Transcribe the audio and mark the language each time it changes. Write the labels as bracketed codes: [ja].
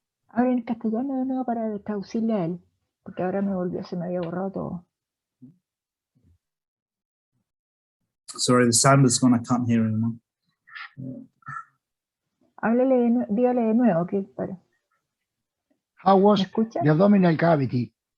[es] Ahora en castellano de nuevo para traducirle a él, porque ahora se me había borrado todo. [en] Sorry, the sound is gone. I can't hear anymore. [es] Dígale de nuevo que para. [en] How was the abdominal cavity?